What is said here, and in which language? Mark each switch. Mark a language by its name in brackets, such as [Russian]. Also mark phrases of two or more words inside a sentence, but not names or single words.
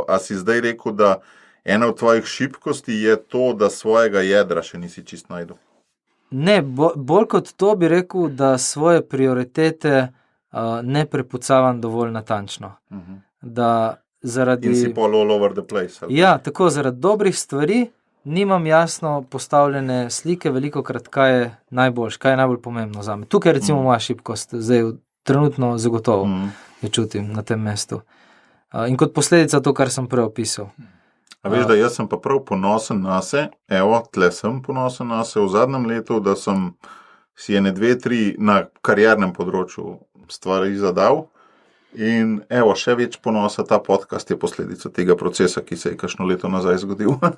[Slovenian] A si zdaj rekel, da ena od tvojih šibkosti je to, da svojega jedra še nisi čist najdel? Ne, bolj kot to bi rekel, da svoje prioritete ne prepucavam dovolj natančno. Da zaradi... In si pol [English] all over the place. [Slovenian] Ali? Ja, tako, zaradi dobrih stvari nimam jasno postavljene slike, velikokrat, kaj je najboljš, kaj je najbolj pomembno zame. Tukaj je recimo moja šibkost, zdaj trenutno zagotovo jo čutim na tem mestu. In kot posledica to, kar sem prej opisal. A veš, da jaz sem pa prav ponosen na se, evo, tle sem ponosen na se v zadnjem letu, da sem si ene 2-3 na kariernem področju stvari zadal in evo, še več ponosa, ta podcast je posledica tega procesa, ki se je kakšno leto nazaj zgodil.